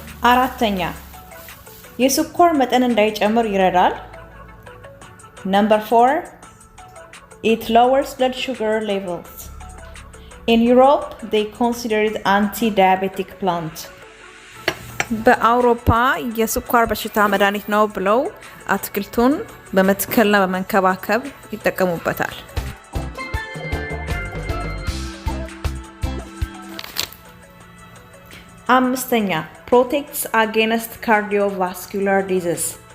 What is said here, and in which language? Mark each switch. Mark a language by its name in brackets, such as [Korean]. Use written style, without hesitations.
[Amharic] አራተኛ የስኳር መጠን እንዳይጨምር ይረዳል። [English] Number 4 it lowers blood sugar levels. In Europe they consider it anti-diabetic plant. [Amharic] በአውሮፓ የስኳር በሽታ መድኃኒት ነው ብለው አትክልቱን በመትከልና በመንከባከብ ይጠቀሙበታል። አምስተኛ [English] protects against cardiovascular disease.